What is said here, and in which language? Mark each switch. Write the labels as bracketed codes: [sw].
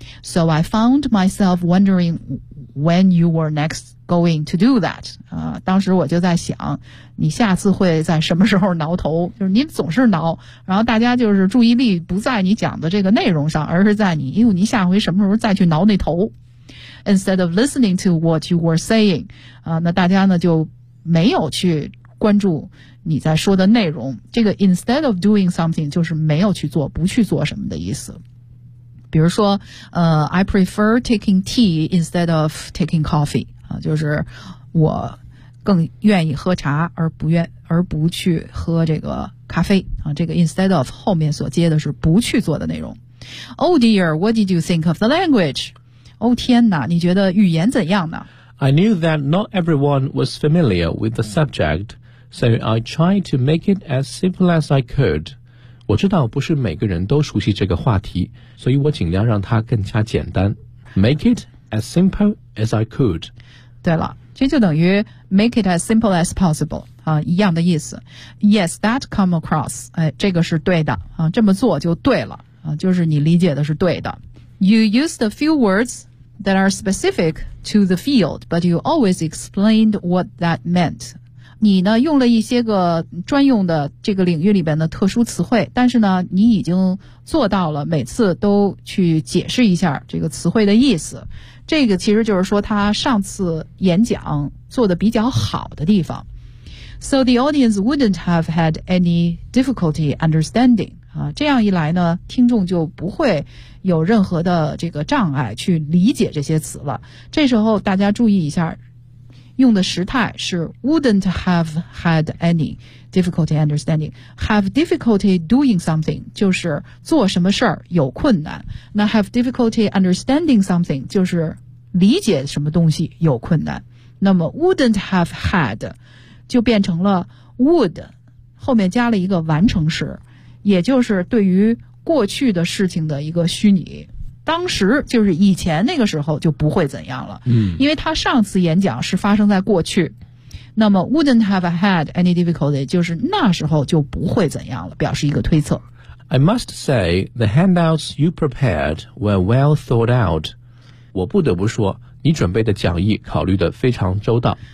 [en] So I found myself wondering when you were next going to do that. [zh] 啊，当时我就在想，你下次会在什么时候挠头？就是你总是挠，然后大家就是注意力不在你讲的这个内容上，而是在你，因为你下回什么时候再去挠那头。 [en] Instead of listening to what you were saying, [zh] 啊，那大家呢就没有去关注你在说的内容。这个 [en] instead of doing something [zh] 就是没有去做，不去做什么的意思。比如说， [en] I prefer taking tea instead of taking coffee, [zh] 啊，就是我更愿意喝茶而不去喝这个咖啡，啊，这个 instead of 后面所接的是不去做的内容。 [en] Oh dear, what did you think of the language? [zh] 哦天哪，你觉得语言怎样呢？ [en] I knew that not everyone was familiar with the subject, so I tried to make it as simple as I could. [zh] 我知道不是每个人都熟悉这个话题，所以我尽量让它更加简单。 [en] Make it as simple as I could. [zh] 对了，这就等于 [en] make it as simple as possible, [zh] 啊，一样的意思。 [en] Yes, that come across, [zh] 哎，这个是对的，啊，这么做就对了，啊，就是你理解的是对的。 [en] You used a few words that are specific to the field, but you always explained what that meant. [zh] 你呢用了一些个专用的这个领域里边的特殊词汇，但是呢你已经做到了每次都去解释一下这个词汇的意思。这个其实就是说他上次演讲做得比较好的地方。 [en] So the audience wouldn't have had any difficulty understanding. [zh] 啊，这样一来呢，听众就不会有任何的这个障碍去理解这些词了。这时候大家注意一下，用的时态是 [en] wouldn't have had any difficulty understanding. Have difficulty doing something [zh] 就是做什么事儿有困难。那 [en] have difficulty understanding something [zh] 就是理解什么东西有困难。那么 wouldn't have had 就变成了 would 后面加了一个完成时。也就是对于过去的事情的一个虚拟，当时就是以前那个时候就不会怎样了。嗯，因为他上次演讲是发生在过去，那么 [en] wouldn't have had any difficulty [zh] 就是那时候就不会怎样了，表示一个推测。 [en] I must say the handouts you prepared were well thought out. [zh] 我不得不说，你准备的讲义考虑得非常周到。